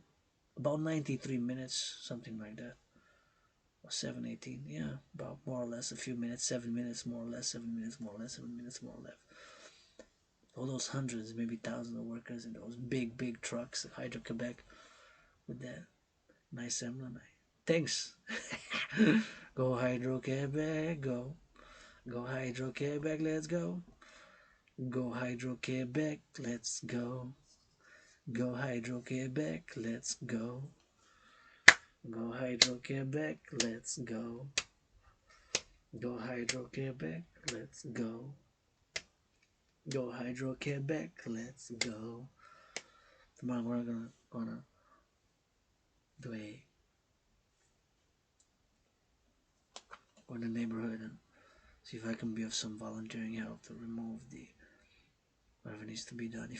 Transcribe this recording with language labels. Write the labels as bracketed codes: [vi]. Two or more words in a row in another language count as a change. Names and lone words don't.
[en] About 93 minutes, something like that. Or 7:18, yeah, about more or less a few minutes, 7 minutes more or less, 7 minutes more or less, 7 minutes more or less. All those hundreds, maybe thousands of workers in those big trucks at HydroQuebec with that nice emblem. Thanks. Go HydroQuebec, go. Go HydroQuebec, let's go. Go HydroQuebec, let's go. Go HydroQuebec, let's go. Go HydroQuebec, let's go. Go HydroQuebec, let's go. Go HydroQuebec, let's go. Tomorrow we're gonna do a go in the neighborhood and see if I can be of some volunteering help to remove the whatever needs to be done.